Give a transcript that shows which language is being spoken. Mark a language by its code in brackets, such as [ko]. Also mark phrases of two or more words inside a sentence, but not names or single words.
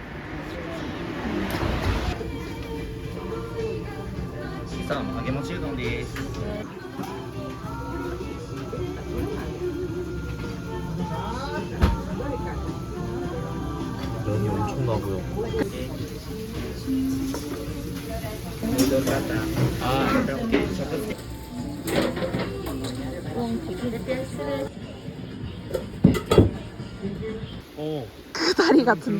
[ja] 이상 揚げ餅うどんです。 [ko] 면이 엄청나고요. 아, 이렇게 그 다리 같은데?